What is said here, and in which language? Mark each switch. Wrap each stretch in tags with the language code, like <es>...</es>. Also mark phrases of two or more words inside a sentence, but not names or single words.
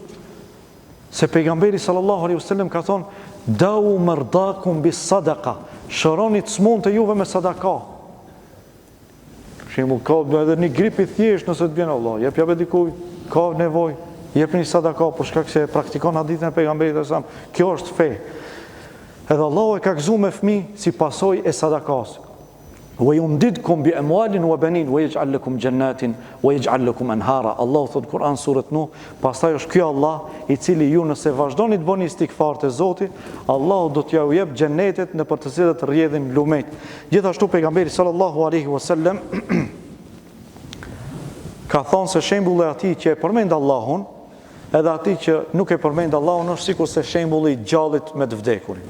<sq>Se pejgamberi</sq> <ar>صلى الله عليه وسلم</ar> <sq>ka thonë,</sq> <ar>داووا مرضاكم بالصدقة,</ar> <sq>shëroni të smund të juve me sadaka. Shembull, ka edhe një grip i thjesht nëse të vjen Allah, jep ja dikuj, ka nevojë, jep një sadaka për shkak se praktikon hadithin e pejgamberit</sq> <ar>صلى الله عليه وسلم.</ar> <sq>Kjo është fe. Edhe Allahu e ka gëzuar me fëmijë si pasojë e sadakas.</sq> <ar>ويمددكم بأموال وبنين ويجعل لكم جنات ويجعل لكم أنهارا.</ar> <sq>Allahu thot Kur'an suret Nuh, pastaj është ky Allah i cili ju nëse vazhdoni të bëni istighfar te Zoti, Allahu do t'ju jep xhenetet në për të cilat rrjedhin lumet. Gjithashtu pejgamberi</sq> <ar>صلى الله عليه وسلم</ar> <sq>ka thonë se shembulli i atij që e përmend Allahun, edhe atij që nuk e përmend Allahun është sikur se shembulli i gjallit me të vdekurin.</sq>